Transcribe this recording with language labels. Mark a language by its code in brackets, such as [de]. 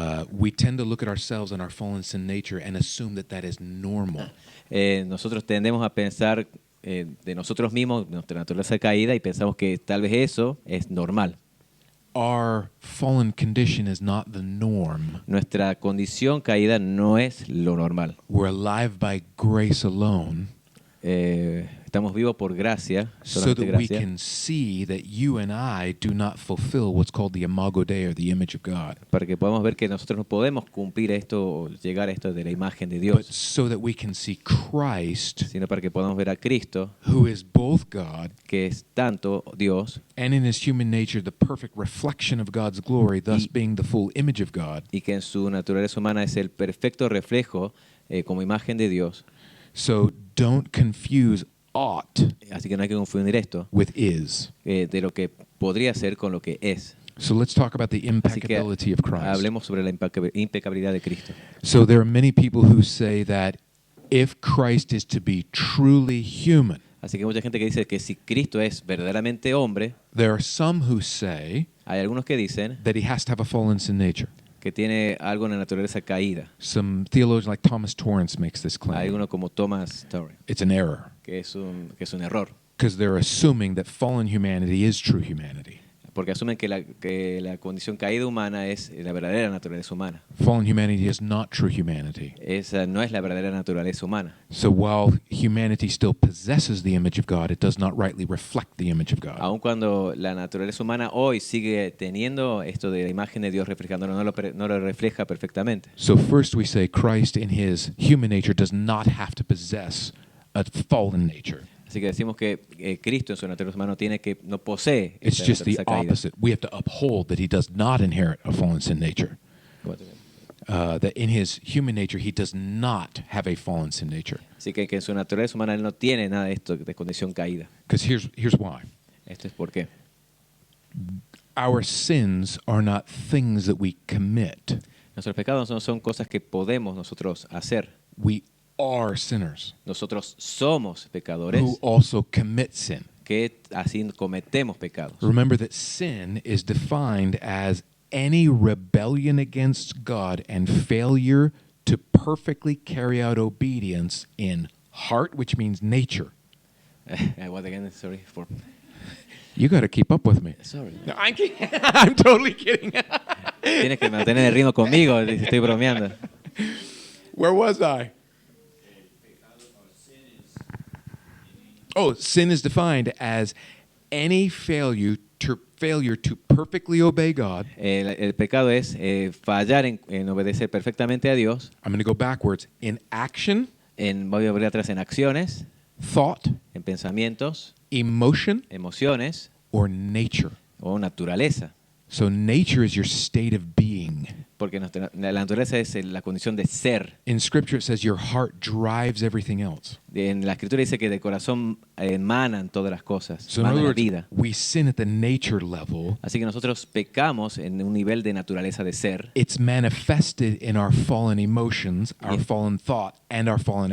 [en] We tend to look at ourselves and our fallen sin nature and assume that that is normal. [es] nosotros tendemos a pensar de nosotros mismos, nuestra naturaleza caída, y pensamos que tal vez eso es normal. [en] Our fallen condition is not the norm. [es] Nuestra condición caída no es lo normal. [en] We're alive by grace alone, [es] Estamos vivos por gracia, [en] so [es] solamente [en] that we [es] gracia, [en] can see that you and I do not fulfill what's called the imago Dei, or the image of God. [es] para que podamos ver que nosotros no podemos cumplir esto o llegar a esto de la imagen de [en] But [es] Dios, [en] so that we can see Christ, [es] sino para que podamos ver a Cristo, [en] who is both God [es] que es tanto Dios [en] and in his human nature the perfect reflection of God's glory, thus being the full image of God. [es] y que en su naturaleza humana es el perfecto reflejo como imagen de Dios. [en] So don't confuse ought [es] Así que no hay que confundir esto [en] with is. [es] de lo que podría ser con lo que es. [en] So let's talk about the [es] Así que [en] impeccability of Christ. [es] hablemos sobre la impecabilidad de Cristo. [en] So there are many people who say that if Christ is to be truly human, [es] Así que hay mucha gente que dice que si Cristo es verdaderamente hombre, [en] there are some who say [es] hay algunos que dicen [en] that he has to have a fallen sin nature. [es] que tiene algo en la naturaleza caída. [en] Some theologians like Thomas Torrance makes this [es] Hay [en] claim. [es] uno como Thomas Torrey, [en] It's an error [es] que es un error, [en] because they're assuming that fallen humanity is true humanity. [es] Porque asumen que la condición caída humana es la verdadera naturaleza humana. [en] Fallen humanity is not true humanity. [es] Esa no es la verdadera naturaleza humana. [en] So while humanity still possesses the image of God, it does not rightly reflect the image of God. [es] Aun cuando la naturaleza humana hoy sigue teniendo esto de la imagen de Dios reflejándolo, no lo refleja perfectamente. [en] So first we say Christ in his human nature does not have to possess a fallen nature. [es] Así que decimos que Cristo en su naturaleza humana no posee [en] It's [es] esta [en] just the [es] naturaleza caída. [en] opposite. We have to uphold that he does not inherit a fallen sin nature. That in his human nature he does not have a fallen sin nature. [es] Así que en su naturaleza humana él no tiene nada de esto de condición caída. [en] Because here's why. [es] Esto es por qué. [en] Our sins are not things that we commit. [es] Nuestros pecados no son cosas que podemos nosotros hacer. [en] We are sinners [es] Nosotros somos pecadores [en] who also commit sin. [es] que así cometemos pecados. [en] Remember that sin is defined as any rebellion against God and failure to perfectly carry out obedience in heart, which means nature. What again? Sorry for. You got to keep up with me. Sorry. No, I'm kidding. I'm totally kidding. [es] Tienes que mantener el ritmo conmigo, estoy bromeando. [en] Where was I? Oh, sin is defined as any failure to perfectly obey God. [es] El pecado es fallar en obedecer perfectamente a Dios. [en] I'm going to go backwards. In action, [es] Voy a volver atrás en acciones, [en] thought, [es] en pensamientos, [en] emotion, [es] emociones [en] or nature. [es] o naturaleza. [en] So nature is your state of being. [es] Porque la naturaleza es la condición de ser. [en] In Scripture it says your heart drives everything else. [es] En la escritura dice que del corazón emanan todas las cosas, [en] So in [es] emana [en] other [es] la vida. [en] we sin at the nature level. [es] Así que nosotros pecamos en un nivel de naturaleza de ser. [en] It's manifested in our fallen emotions, our Yeah. fallen thought, and our fallen